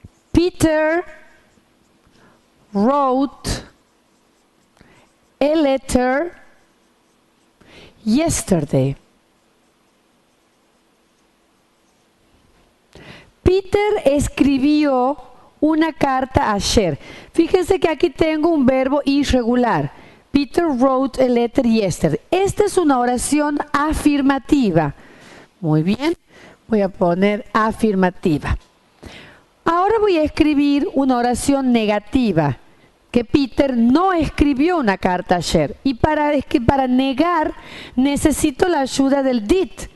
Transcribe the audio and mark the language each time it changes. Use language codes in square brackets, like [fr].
[en] Peter wrote a letter yesterday. [es] Peter escribió una carta ayer. Fíjense que aquí tengo un verbo irregular. [en] Peter wrote a letter yesterday. [es] Esta es una oración afirmativa. Muy bien, voy a poner afirmativa. Ahora voy a escribir una oración negativa. Que Peter no escribió una carta ayer. Y para negar necesito la ayuda del did.